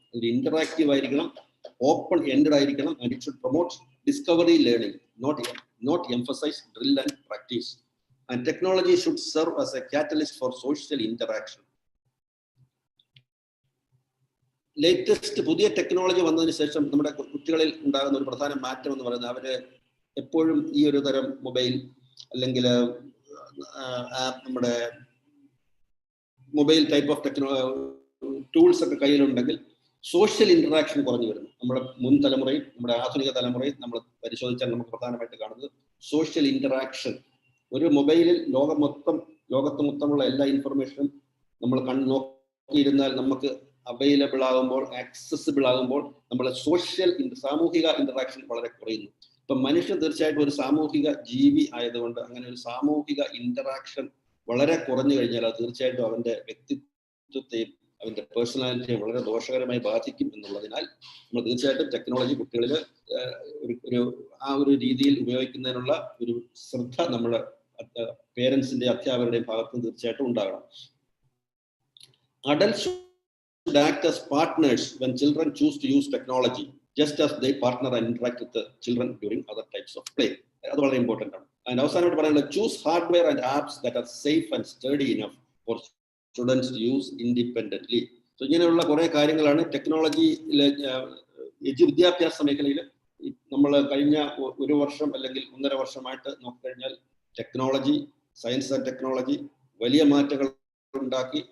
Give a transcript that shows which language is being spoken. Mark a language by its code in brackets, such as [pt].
[ml] ഒരു ഇന്ററാക്റ്റീവ് ആയിരിക്കണം, open ended ആയിരിക്കണം, [en] and it should promote discovery learning, not emphasize drill and practice. And technology should serve as a catalyst for social interaction. [ml] Latest പുതിയ technology വന്നതിന് ശേഷം നമ്മുടെ കുട്ടികളിൽ ഉണ്ടാകുന്ന ഒരു പ്രധാന മാറ്റം എന്ന് പറയുന്നത്, അവര് എപ്പോഴും ഈ ഒരു തരം മൊബൈൽ അല്ലെങ്കിൽ നമ്മുടെ മൊബൈൽ ടൈപ്പ് ഓഫ് ടൂൾസ് ഒക്കെ കയ്യിലുണ്ടെങ്കിൽ സോഷ്യൽ ഇന്ററാക്ഷൻ കുറഞ്ഞു വരുന്നു. നമ്മുടെ മുൻ തലമുറയും നമ്മുടെ ആധുനിക തലമുറയും നമ്മൾ പരിശോധിച്ചാൽ നമുക്ക് പ്രധാനമായിട്ട് കാണുന്നത് സോഷ്യൽ ഇന്ററാക്ഷൻ. ഒരു മൊബൈലിൽ ലോകത്ത് മൊത്തമുള്ള എല്ലാ ഇൻഫർമേഷനും നമ്മൾ നോക്കിയിരുന്നാൽ നമുക്ക് അവൈലബിൾ ആകുമ്പോൾ, ആക്സസിബിൾ ആകുമ്പോൾ നമ്മൾ സാമൂഹിക ഇന്ററാക്ഷൻ വളരെ കുറയുന്നു. ഇപ്പൊ മനുഷ്യൻ തീർച്ചയായിട്ടും ഒരു സാമൂഹിക ജീവി ആയതുകൊണ്ട് അങ്ങനെ ഒരു സാമൂഹിക ഇന്ററാക്ഷൻ വളരെ കുറഞ്ഞു കഴിഞ്ഞാൽ അത് തീർച്ചയായിട്ടും അവന്റെ വ്യക്തിത്വത്തെയും അവന്റെ പേഴ്സണാലിറ്റിയെയും വളരെ ദോഷകരമായി ബാധിക്കും എന്നുള്ളതിനാൽ നമ്മൾ തീർച്ചയായിട്ടും ടെക്നോളജി കുട്ടികളിൽ ഒരു രീതിയിൽ ഉപയോഗിക്കുന്നതിനുള്ള ഒരു ശ്രദ്ധ നമ്മുടെ പേരൻസിന്റെ അധ്യാപകരുടെയും ഭാഗത്തുനിന്ന് തീർച്ചയായിട്ടും ഉണ്ടാകണം. [en] Adults should act as partners when children choose to use technology, just as they partner and interact with the children during other types of play. [ml] അത് വളരെ ഇമ്പോർട്ടൻ്റ് ആണ്. അതിന് അവസാനമായിട്ട് പറയാനുള്ളത്, [en] Choose hardware and apps that are safe and sturdy enough for students to use independently. [ml] So ഇങ്ങനെയുള്ള കുറെ കാര്യങ്ങളാണ് ടെക്നോളജിയിലെ വിദ്യാഭ്യാസ മേഖലയിൽ നമ്മൾ കഴിഞ്ഞ ഒരു വർഷം അല്ലെങ്കിൽ 1.5 വർഷമായിട്ട് നോക്കിക്കഴിഞ്ഞാൽ ടെക്നോളജി, സയൻസ് ആൻഡ് ടെക്നോളജി വലിയ മാറ്റങ്ങൾ ഉണ്ടാക്കി.